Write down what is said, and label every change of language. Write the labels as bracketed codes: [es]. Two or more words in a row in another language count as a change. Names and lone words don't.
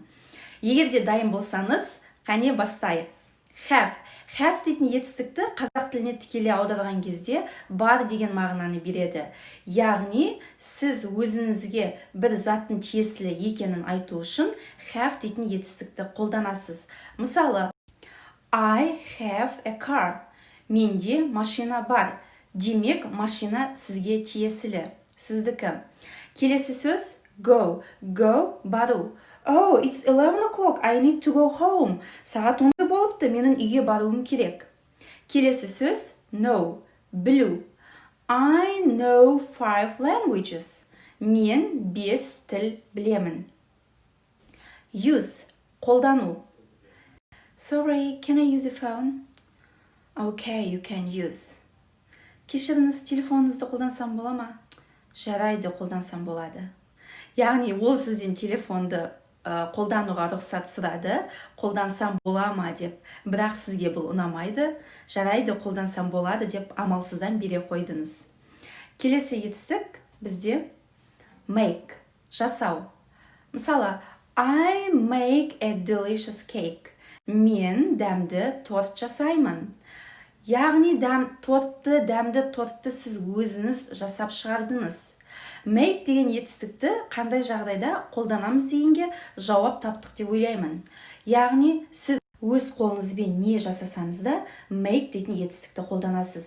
[kk] Егер де дайын болсаңыз, қане бастайық. Have дейтін етістікті қазақ тіліне тікелей аударған кезде бар деген мағынаны береді. Яғни, сіз өзіңізге бір заттың тиесілі екенін айту үшін have дейтін етістікті қолданасыз. Мысалы, [en] I have a car. [kk] Менде машина бар. Демек, машина сізге тиесілі. Сіздікі. Келесі сөз go. Go, бару. [en] Oh, it's 11 o'clock. I need to go home. [kk] Сағат 10 болыпты, менің үйге баруым керек. Келесі сөз know, білу. [en] I know 5 languages. [kk] Мен 5 тіл білемін. Use, қолдану. [en] Sorry, can I use a phone? Okay, you can use. [kk] Кешіріңіз, телефоныңызды қолдансам бола ма? Жарайды, қолдансам болады. Яғни, ол сізден телефонды қолдануға рұқсат сұрады, қолдансам бола ма деп, бірақ сізге бұл ұнамайды, жарайды қолдансам болады деп амалсыздан бере қойдыңыз. Келесі етістік бізде make, жасау. Мысалы, [en] I make a delicious cake. [kk] Мен дәмді торт жасаймын. Яғни дәмді тортты сіз өзіңіз жасап шығардыңыз. Make деген етістікті қандай жағдайда қолданамыз дегенге жауап таптық деп ойлаймын. Яғни, сіз өз қолыңызбен не жасасаңыз да, make дейтін етістікті қолданасыз.